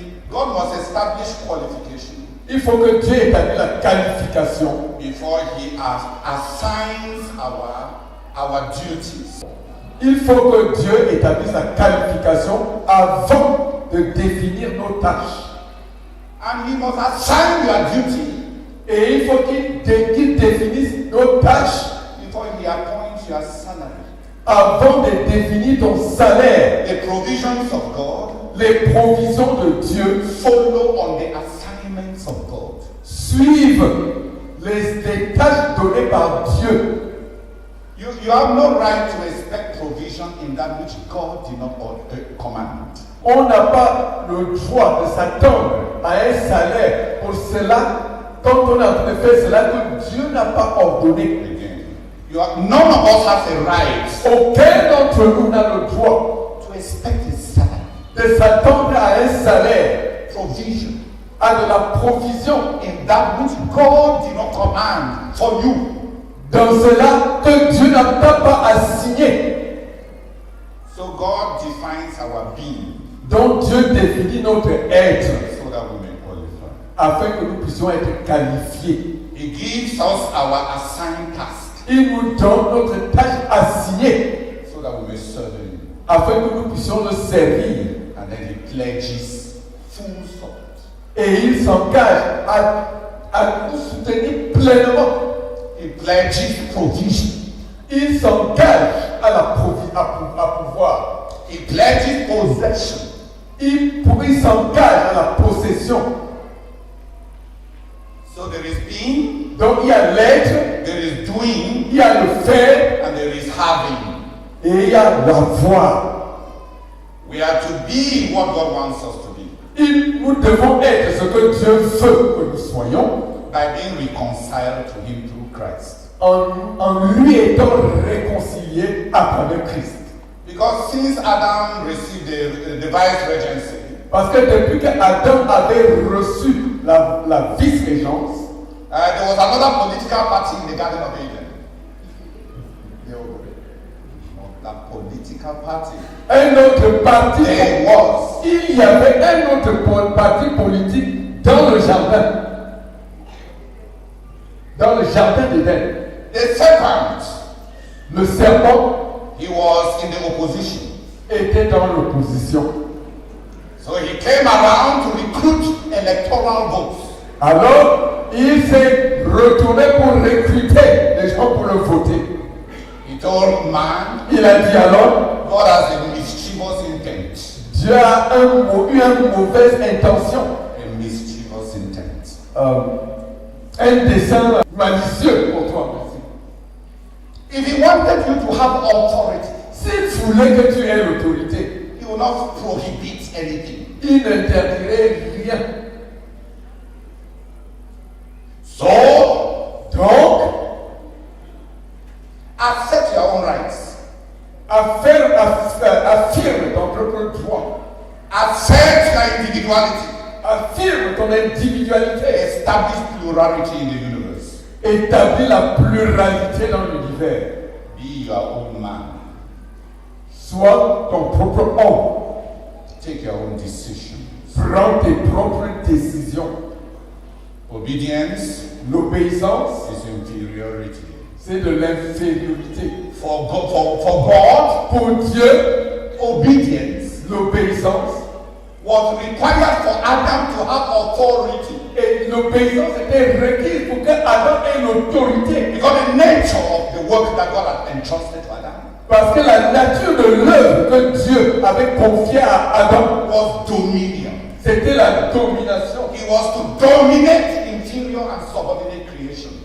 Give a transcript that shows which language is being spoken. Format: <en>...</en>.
<en>God must establish qualification.</en> <fr>Il faut que Dieu établisse la qualification.</fr> <en>Before he assigns our duties.</en> <fr>Il faut que Dieu établisse la qualification avant de définir nos tâches.</fr> <en>And he must assign your duty.</en> <fr>Et il faut qu'il définisse nos tâches.</fr> <en>Before he appoints your salary.</en> <fr>Avant de définir ton salaire.</fr> <en>The provisions of God.</en> <fr>Les provisions de Dieu.</fr> <en>Follow on the assignments of God.</en> <fr>Suivent les tâches données par Dieu.</fr> <en>You have no right to expect provision in that which God did not command.</en> <fr>On n'a pas le droit de s'attendre à un salaire pour cela quand on a fait cela que Dieu n'a pas ordonné.</fr> <en>None of us has a right.</en> <fr>Aucun d'entre nous n'a le droit</fr> <en>to expect a salary.</en> <fr>De s'attendre à un salaire.</fr> <en>Provision.</en> <fr>À de la provision.</fr> <en>In that which God did not command for you.</en> <fr>Dans cela que Dieu n'a pas assigné.</fr> <en>So God defines our being.</en> <fr>Donc Dieu définit notre être.</fr> <en>So that we may qualify.</en> <fr>Afin que nous puissions être qualifiés.</fr> <en>He gives us our assigned task.</en> <fr>Il nous donne notre tâche assignée.</fr> <en>So that we may serve him.</en> <fr>Afin que nous puissions le servir.</fr> <en>And then he pledges full support.</en> <fr>Et il s'engage à nous soutenir pleinement.</fr> <en>He pledges provision.</en> <fr>Il s'engage à pouvoir.</fr> <en>He pledges possession.</en> <fr>Il s'engage à la possession.</fr> <en>So there is being.</en> <fr>Donc il y a l'être.</fr> <en>There is doing.</en> <fr>Il y a le faire.</fr> <en>And there is having.</en> <fr>Et il y a l'avoir.</fr> <en>We are to be what God wants us to be.</en> <fr>Nous devons être ce que Dieu veut que nous soyons.</fr> <en>By being reconciled to him through Christ.</en> <fr>En lui étant réconcilié à travers Christ.</fr> <en>Because since Adam received the vice regency.</en> <fr>Parce que depuis qu'Adam avait reçu la vice-régence,</fr> <en>there was another political party in the Garden of Eden. The political party.</en> <fr>Un autre parti,</fr> <en>There was.</en> <fr>il y avait un autre parti politique dans le jardin. Dans le jardin d'Éden.</fr> <en>The serpent,</en> <fr>Le serpent</fr> <en>he was in the opposition.</en> <fr>était dans l'opposition.</fr> <en>So he came around to recruit electoral votes.</en> <fr>Alors, il s'est retourné pour recruter les gens pour le voter.</fr> <en>He told man,</en> <fr>Il a dit alors,</fr> <en>God has a mischievous intent.</en> <fr>Dieu a eu une mauvaise intention,</fr> <en>A mischievous intent.</en> <fr>un dessein malicieux pour toi.</fr> <en>If he wanted you to have authority,</en> <fr>S'il voulait que tu aies l'autorité,</fr> <en>he will not prohibit anything.</en> <fr>il n'interdirait rien.</fr> <en>So,</en> <fr>Donc,</fr> <en>accept your own rights.</en> <fr>affirme ton propre droit.</fr> <en>Accept your individuality.</en> <fr>Affirme ton individualité.</fr> <en>Establish plurality in the universe.</en> <fr>Établis la pluralité dans l'univers.</fr> <en>Be your own man.</en> <fr>Sois ton propre homme.</fr> <en>Take your own decisions.</en> <fr>Prends tes propres décisions.</fr> <en>Obedience</en> <fr>L'obéissance,</fr> <en>is inferiority.</en> <fr>c'est de l'infériorité.</fr> <en>For God,</en> <fr>Pour Dieu,</fr> <en>obedience</en> <fr>l'obéissance,</fr> <en>was required for Adam to have authority.</en> <fr>et l'obéissance était requise pour que Adam ait l'autorité.</fr> <en>Because the nature of the work that God had entrusted to Adam</en> <fr>Parce que la nature de l'œuvre que Dieu avait confiée à Adam,</fr> <en>was dominion.</en> <fr>c'était la domination.</fr> <en>He was to dominate inferior and subordinate creation.</en>